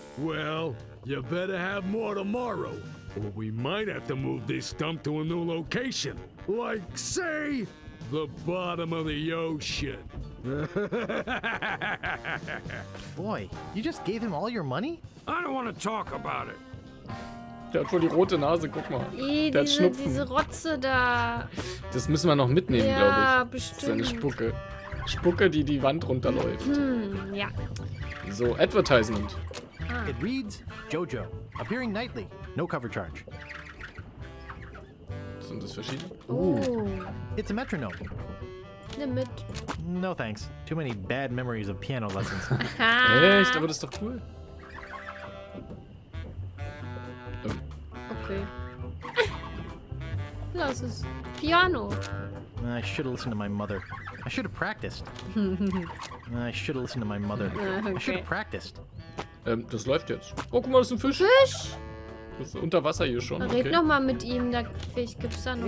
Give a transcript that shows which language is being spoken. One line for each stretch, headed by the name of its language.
English: Well, you better have more tomorrow, or we might have to move this stump to a new location. Like, say, the bottom of the ocean. Boy, you just gave him all your money? I don't want to talk about it.
German: Der hat wohl die rote Nase, guck mal. Der hat Schnupfen. Diese Rotze da. Das müssen wir noch mitnehmen, Ja, glaube ich. bestimmt. Seine Spucke. Spucke, die die Wand runterläuft. Ja.
English: So, Advertisement. It reads, Jojo, appearing nightly, no cover charge.
German: Sind das verschiedene? Oh.
English: It's a metronome.
German: Nimm mit.
English: No thanks. Too many bad memories of piano lessons.
German: Echt? Aber das ist doch cool. Okay. Lass es. Piano.
English: I should have listened to my mother. I should have practiced. I should have listened to my mother. I should Okay. have practiced.
German: Das läuft jetzt. Oh, guck mal, das ist ein Fisch. Fisch. Das ist unter Wasser hier schon. Red Okay. noch mal mit ihm. Da vielleicht gibt's da noch